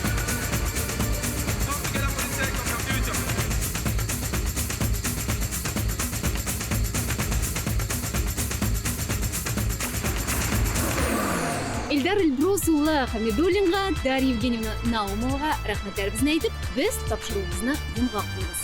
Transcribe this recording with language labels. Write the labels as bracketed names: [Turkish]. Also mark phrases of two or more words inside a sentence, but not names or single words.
[English] Come together for the sake of your future. [Tatar] Эльдар Эльбрус улы Хамидуллинга, Дарья Евгеньевна Наумовага рәхмәтләребезне әйтеп, без тапшыруыбызны йомгак куйбыз.